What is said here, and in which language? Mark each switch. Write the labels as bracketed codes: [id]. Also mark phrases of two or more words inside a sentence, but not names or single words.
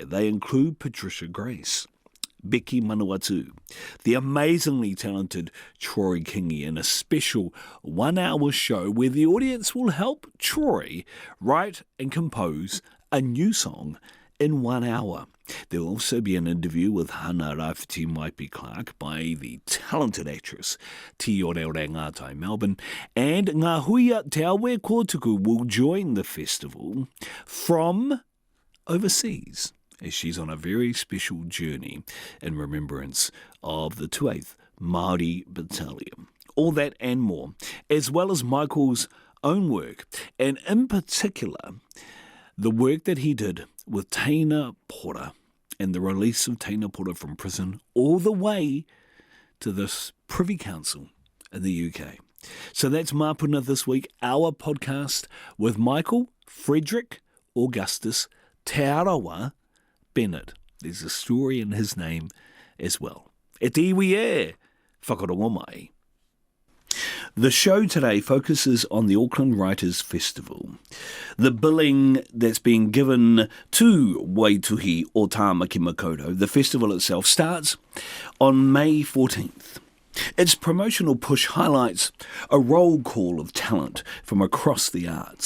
[en] They include Patricia Grace, Becky Manawatu, the amazingly talented Troy Kingi, in a special one-hour show where the audience will help Troy write and compose a new song in 1 hour. There will also be an interview with Hana Rāwhiti Maipi Clark by the talented actress Te Ore Ore Ngātai Melbourne, and Ngā Huia Te Awe Kōtuku will join the festival from overseas, as she's on a very special journey in remembrance of the 2/8 Māori Battalion. All that and more, as well as Michael's own work, and in particular, the work that he did with Teina Pora and the release of Teina Pora from prison all the way to this Privy Council in the UK. So that's Māpuna this week, our podcast with Michael Frederick Augustus Te Arawa Bennett. There's a story in his name as well. [mi] E te iwi e, whakarongo mai. [en] The show today focuses on the Auckland Writers Festival, the billing that's been given to Waituhi o Tāmaki Makoto. The festival itself starts on May 14th. Its promotional push highlights a roll call of talent from across the arts.